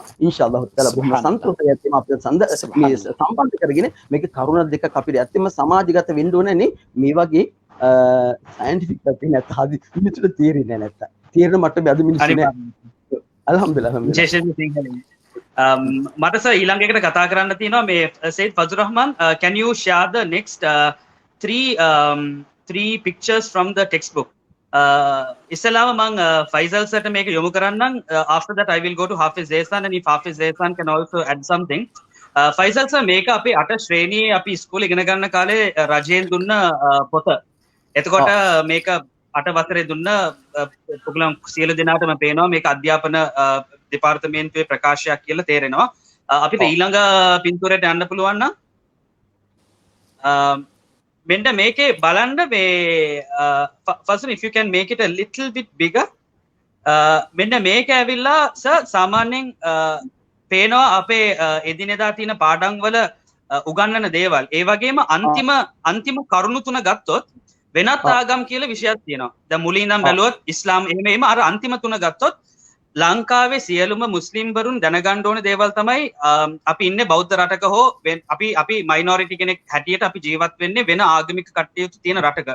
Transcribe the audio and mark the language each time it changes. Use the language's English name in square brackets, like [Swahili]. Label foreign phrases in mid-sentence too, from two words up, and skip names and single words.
[Arabic] إن شاء الله تعالى [Sinhala] බොහොම සන්තෝෂයි ඇත්තම අපිට මේ සම්බන්ධ කරගෙන මේක කරුණ දෙකක් අපිට ඇත්තම සමාජගත වෙන්න ඕනේ මේ වගේ සයන්ටිෆික් පැත්තෙන් නැත්නම් මිනිස්සුන්ට තේරෙන්නේ නැත්තම්. තේරෙන මට්ටමේ අද මිනිස්සු නෑ. මට සර් ඊළඟ එකට කතා කරන්න තියෙනවා මේ සයිද් ෆසුර් රහමාන් [English] can you share the next three pictures from the textbook [Sinhala] ඉස්සලාම මම ෆයිසල් සර්ට මේක යොමු කරන්නම් [English] after that I will go to Hafiz Ehsan and if Hafiz Ehsan can also add something [Sinhala] ෆයිසල් සර් මේක අපේ 8 ශ්‍රේණියේ අපි ඉස්කෝලේ ඉගෙන ගන්න කාලේ රජයෙන් දුන්න පොත එතකොට මේක 8 වසරේ දුන්න ඔයගොල්ලන් සියලු දෙනාටම පේනවා මේක අධ්‍යාපන දෙපාර්තමේන්තුවේ ප්‍රකාශයක් කියලා තේරෙනවා. අපිට ඊළඟ පින්තූරයට යන්න පුළුවන් නම් මෙන්න මේකේ බලන්න මේ [English] first if you can make it a little bit bigger [Sinhala] මෙන්න මේක ඇවිල්ලා සර් සාමාන්‍යයෙන් පේනවා අපේ එදිනෙදා තියෙන පාඩම් වල උගන්වන දේවල්. ඒ වගේම අන්තිම කරුණු තුන ගත්තොත් වෙනත් ආගම් කියලා විෂයක් තියෙනවා. දැන් මුලින් ඉඳන් බැලුවොත් ඉස්ලාම් එහෙම අර අන්තිම තුන ගත්තොත් ලංකාවේ සියලුම මුස්ලිම්වරුන් දැනගන්න ඕන දේවල් තමයි අපි ඉන්නේ බෞද්ධ රටක හෝ අපි මයිනොරිටි කෙනෙක් හැටියට අපි ජීවත් වෙන්නේ වෙන ආගමික කටයුතු තියෙන රටක.